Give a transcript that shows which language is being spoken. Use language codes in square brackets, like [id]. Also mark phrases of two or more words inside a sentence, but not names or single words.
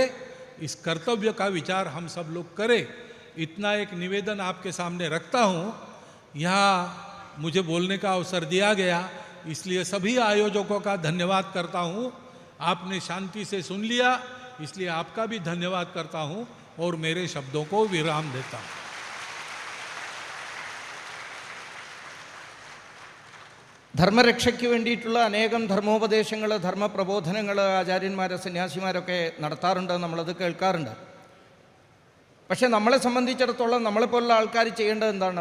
[hi] इस कर्तव्य का विचार हम सब लोग करें। इतना एक निवेदन आपके सामने रखता हूँ। यहाँ मुझे बोलने का अवसर दिया गया, इसलिए सभी आयोजकों का धन्यवाद करता हूँ। आपने शांति से सुन लिया, इसलिए आपका भी धन्यवाद करता हूँ और मेरे शब्दों को विराम देता हूँ। [ml] ധർമ്മരക്ഷയ്ക്ക് വേണ്ടിയിട്ടുള്ള അനേകം ധർമ്മോപദേശങ്ങൾ, ധർമ്മപ്രബോധനങ്ങൾ ആചാര്യന്മാർ, സന്യാസിമാരൊക്കെ നടത്താറുണ്ട്, നമ്മളത് കേൾക്കാറുണ്ട്. പക്ഷേ നമ്മളെ സംബന്ധിച്ചിടത്തോളം നമ്മളെപ്പോലുള്ള ആൾക്കാർ ചെയ്യേണ്ടത് എന്താണ്?